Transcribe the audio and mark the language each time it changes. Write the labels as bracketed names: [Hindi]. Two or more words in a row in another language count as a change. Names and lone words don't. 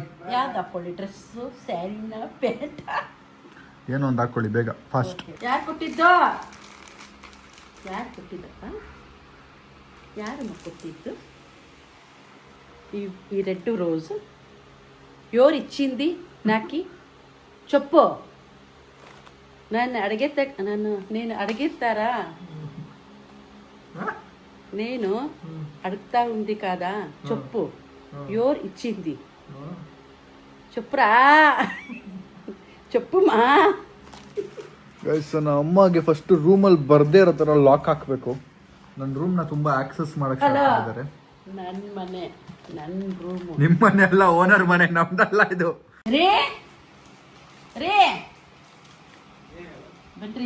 [Kannada] ಯಾವ್ದು ಹಾಕೊಳ್ಳಿ? ಡ್ರೆಸ್ಸು, ಸ್ಯಾರಿನ, ಪ್ಯಾಂಟ್, ಏನೋ ಒಂದು ಹಾಕೊಳ್ಳಿ ಬೇಗ ಫಾಸ್ಟ್. ಯಾರು ಕೊಟ್ಟಿದ್ದಪ್ಪ? ಯಾರಮ್ಮ ಕೊಟ್ಟಿದ್ದು? ಈ [English] red rose [Telugu] ఎవరు ఇచ్చింది నాకి చెప్పు. నేను అడిగిస్తారా? నేను అడుగుతా ఉంది కదా, చెప్పు ఎవరు ఇచ్చింది చెప్పురా, చెప్పుమా. [Kannada] ಗೈಸ್ ನನ್ನ ಅಮ್ಮಗೆ ಫಸ್ಟ್ ರೂಮಲ್ಲಿ ಬರ್ದೇ ಇರೋ ಥರ ಲಾಕ್ ಹಾಕಬೇಕು. ನನ್ನ ರೂಮ್ನ ತುಂಬಾ ಆಕ್ಸೆಸ್ ಮಾಡಕ್ಕೆ ಇದ್ದಾರೆ. ನನ್ನ ಮನೆ, ನನ್ನ ರೂಮು. ನಿಮ್ಮ ಮನೆ ಎಲ್ಲ ಓನರ್ ಮನೆ, ನಮ್ದಲ್ಲ ಇದು. ರೇ ರೇ ಬನ್ರಿ.